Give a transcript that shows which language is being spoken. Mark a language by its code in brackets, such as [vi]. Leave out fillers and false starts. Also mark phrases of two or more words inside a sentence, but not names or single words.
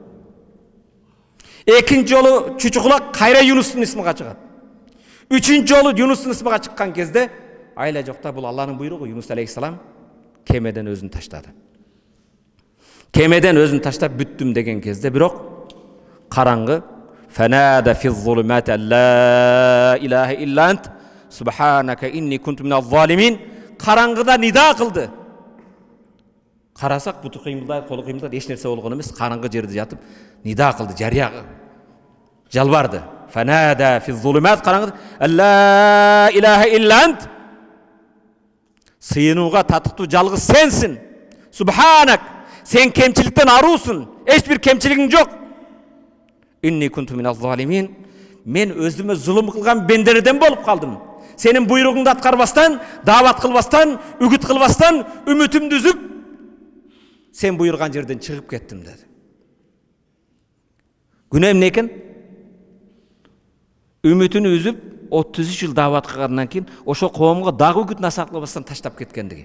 [ky] Экинчи жолу чүчү кулак кайра Юнустун исмига чыгат. Үчүнчү жолу Юнустун исмига чыккан кезде айла жокта бул Алланын буйругу, Юнус алейхиссалам кемеден өзүн таштады. Кемеден өзүн таштап бүттүм деген кезде бирок караңгы [ar] فنادى في الظلمات لا إله إلا أنت سبحانك إني كنت من الظالمين [ky] караңгыда нида кылды. Карасак буту кыймылдайт, колу кыймылдайт, эч нерсе болгон эмес, караңгы жерде жатып нида кылды, жарыя жалбарды. [ar] فنادى في الظلمات [ky] караңгыда [ar] لا إله إلا أنت [ky] сыйынууга татыктуу жалгыз сенсин. Субханак, сен кемчиликтен аруусун, эч бир кемчилигиң жок. [ar] إني كنت من الظالمين, [ky] мен өзүмө зулум кылган бендерден болуп калдым. Сенин буйругуңду аткарбастан, дават кылбастан, үгүт кылбастан, үмүтүмдү үзүп, сен буйрган жерден чыгып кеттим деди. Күнөө эмне экен? Үмүтүн үзүп, 33 жыл дават кылгандан кийин ошо коомго дагы үгүт насаат кылбастан таштап кеткендиги.